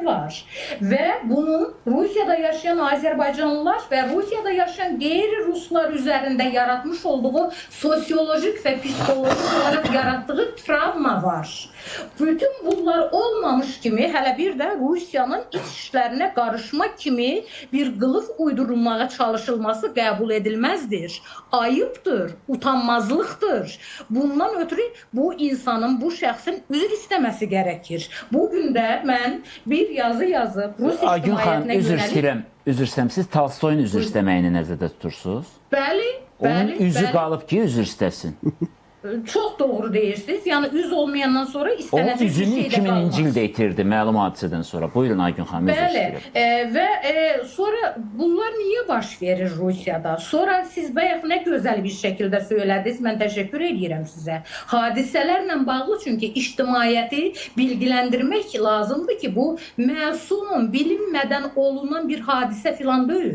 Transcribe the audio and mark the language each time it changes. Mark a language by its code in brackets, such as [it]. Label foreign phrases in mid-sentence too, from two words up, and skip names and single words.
[tr] var. Ve bunun Rusya'da yaşayan Azerbaycanlılar ve Rusya'da yaşayan gayri-Ruslar üzerinde yaratmış olduğu sosyolojik ve psikolojik olarak yarattığı travma var. [az] Bütün bunlar olmamış kimi hələ bir də Rusiyanın iç işlərinə qarışma kimi bir qılıq uydurulmağa çalışılması qəbul edilməzdir. Ayıbdır, utanmazlıqdır. Bundan ötürü bu insanın, bu şəxsin üzr istəməsi gərəkir. Bugün də mən bir yazı yazıb Rus ictimaiyyətinə yönəlib... Üzr istəyirəm, siz Tolstoyun üzr istəməyini nəzərdə tutursunuz? Bəli, Onun bəli. üzü qalıb ki, üzr istəsin. [tr] Çok doğru deyirsiniz. [az] Yani üz olmayandan sonra Onun [tr] istenecek bir üzünü şey de kalmaz. [az] 2000-ci ildə itirdi məlum hadisədən sonra. Buyurun Aygün xanım, üzr Bəli. istəyirəm. [tr] Ve sonra bunlar niye baş verir Rusya'da? Sonra siz bayaq ne güzel bir şekilde söylediniz. Ben teşekkür ediyorum size. Hadiselerle bağlı çünkü ictimaiyyəti bilgilendirmek lazımdır ki bu məsum, bilinmeden olunan bir hadise falan değil.